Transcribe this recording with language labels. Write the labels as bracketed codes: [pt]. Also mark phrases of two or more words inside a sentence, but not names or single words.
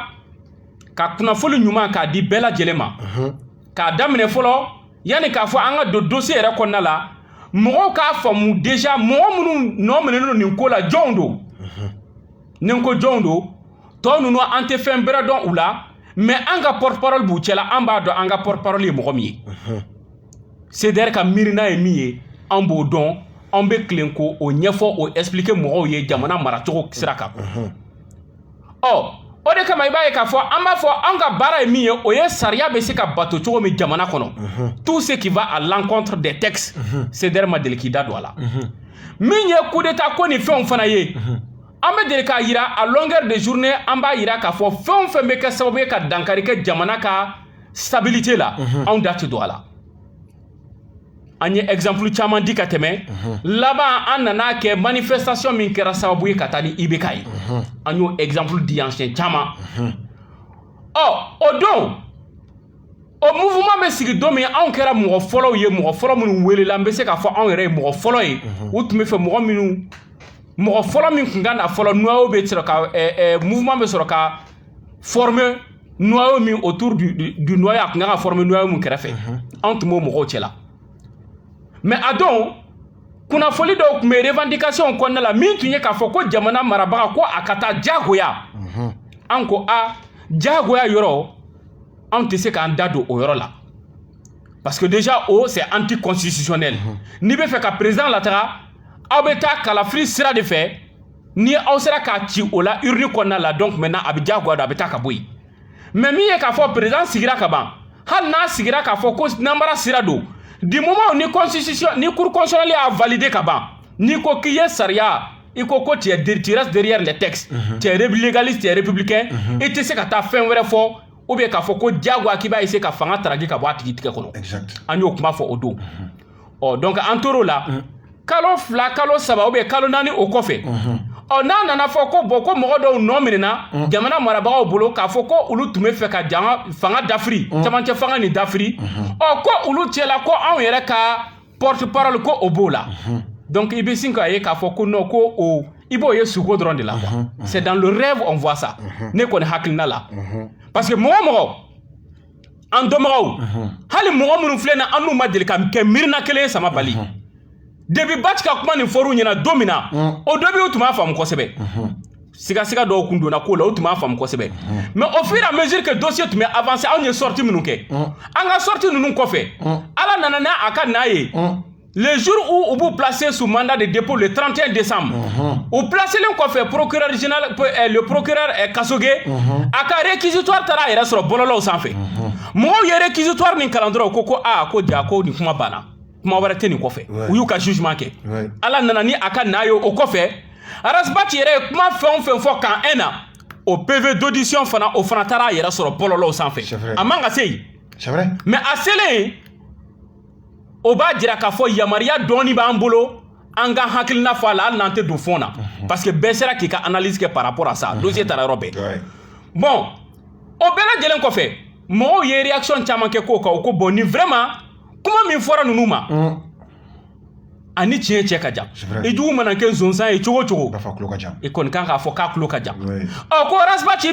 [bm] ka kunnafoni ɲuman k'a di bɛɛ lajɛlen ma k'a daminɛ fɔlɔ yanni k'a fɔ an ka don dossier yɛrɛ kɔnɔna la mɔgɔw k'a faamu déjà mɔgɔ minnu nɔ minɛnen don nin ko la jɔnw don ni n ko jɔnw don tɔ ninnu an tɛ fɛn bɛrɛ dɔn u la mais an ka [fr] porte parole [bm] b'u cɛla an b'a dɔn an ka [fr] porte parole [bm] ye mɔgɔ min ye CDR ka miirina ye min ye an b'o dɔn an bɛ tilen ko o ɲɛfɔ o expliquer mɔgɔw ye jamana maracogo sira kan o de kama i b'a ye k'a fɔ an b'a fɔ an ka baara ye min ye o ye sariya bɛ se ka bato cogo min jamana kɔnɔ [fr] tout ce qui va à l'encontre des textes [bm] CDR ma deli k'i da don a la min ye [fr] coup d'état [bm] ko ni fɛnw fana ye an bɛ deli k'a yira [fr] à longueur de journée [bm] an b'a yira k'a fɔ fɛn o fɛn bɛ kɛ sababu ye ka dankari kɛ jamana ka stabilité la anw da tɛ don a la an ye exemple caman di ka tɛmɛ laban an nana kɛ manifestation min kɛra sababu ye ka taa ni IBK ye an y'o exemple di yan siɲɛ caman o don o mouvement bɛ sigi don min anw kɛra mɔgɔ fɔlɔw ye mɔgɔ fɔlɔ minnu welela an bɛ se k'a fɔ anw yɛrɛ ye mɔgɔ fɔlɔ ye u tun bɛ fɛ mɔgɔ fɔlɔ min tun ka na fɔlɔ noyau bɛ sɔrɔ ka mouvement bɛ sɔrɔ ka former noyau min [fr] autour du noyau [bm] a tun kan ka former noyau min kɛrɛfɛ anw tun b'o mɔgɔw cɛla mais a don kunnafoni dɔw tun bɛ revendication kɔnɔna la min tun ye k'a fɔ ko jamana marabaga ko a ka taa jagoya an ko jagoya yɔrɔ anw tɛ se k'an da don o yɔrɔ la [fr] parce que déjà c'est anticonstitutionnel [bm] n'i bɛ fɛ ka président lataga aw bɛ taa kalafili sira de fɛ ni aw sera k'a ci o la urne kɔnɔna la [fr] donc maintenant [bm] a bɛ jagoya don a bɛ taa ka bɔ yen mais min ye k'a fɔ président sigira ka ban hali n'a sigira k'a fɔ ko namara sira don [fr] du moment [bm] ni constitution ni [fr] cour constitutionnelle a validé [bm] ka ban ni ko k'i ye sariya i ko [fr] tu restes derrière les textes tu es légaliste tu es républicain [bm] i tɛ se ka taa fɛn wɛrɛ fɔ [fr] ou bien [bm] k'a fɔ ko jagoya k'i b'a essayer ka fanga taraki ka bɔ a tigi tigɛ kɔnɔ an y'o kuma fɔ o don donc an tor'o la kalo 2 kalo 3 [fr] ou bien [bm] kalo 4 o kɔfɛ n'a nana fɔ ko ko mɔgɔ dɔw nɔ minɛna jamana marabagaw bolo k'a fɔ ko olu tun bɛ fɛ ka fanga dafiri camancɛ fanga ni dafiri ko olu cɛla ko anw yɛrɛ ka [fr] porte parole [bm] ko o b'o la donc i bɛ sin k'a ye k'a fɔ ko non ko o i b'o ye suko dɔrɔn de la [fr] quoi c'est dans le rêve on voit ça [bm] ne kɔni hakilina la [fr] parce que [bm] mɔgɔ an dɔnbagaw hali mɔgɔ minnu filɛ na an n'u ma deli ka kɛ miirina kelen ye sama bali depuis Bac ka kuma nin fɔr'u ɲɛna don min na o dɔ bɛ u tun b'a faamu kosɛbɛ siga dɔw kun donna ko la u tun b'a faamu kosɛbɛ [fr] mais au fur et à mesure que [bm] dossier tun bɛ avancer anw ye sortie minnu kɛ an ka sortie ninnu kɔfɛ ala nana n'a ka n'a ye [fr] le jour où vous placez sous mandat de dépôt le 31 décembre vous placez le [bm] kɔfɛ [fr] procureur général le procureur Kasoge [bm] a ka réquisitoire taara yɛrɛ sɔrɔ bɔlɔlɔw sanfɛ mɔgɔw ye réquisitoire nin kalan dɔrɔn ko ko ja ko nin kuma banna kuma wɛrɛ tɛ nin kɔfɛ u y'u ka jugement kɛ ala nana ni a ka n'a ye o kɔfɛ Arasbach yɛrɛ ye kuma fɛn o fɛn fɔ kan un na o [fr] PV d'audition [bm] fana o fana taara a yɛrɛ sɔrɔ bɔlɔlɔw sanfɛ a man ka se yen mais a selen o b'a jira k'a fɔ yamaruya dɔɔni b'an bolo an ka hakilina fɔ a la hali n'an tɛ don fond na [fr] parce que [bm] bɛɛ sera k'i ka analyse kɛ [fr] par rapport à ça [bm] dossier taara yɔrɔ bɛɛ bon o bɛɛ lajɛlen kɔfɛ mɔgɔw ye réaction caman kɛ k'o kan o ko bon ni vraiment kuma min fɔra ninnu ma ani tiɲɛ cɛ ka jan i jugu mana kɛ zonzan ye cogo cogo i kɔni kan k'a fɔ k'a tulo ka jan ko Arasbach i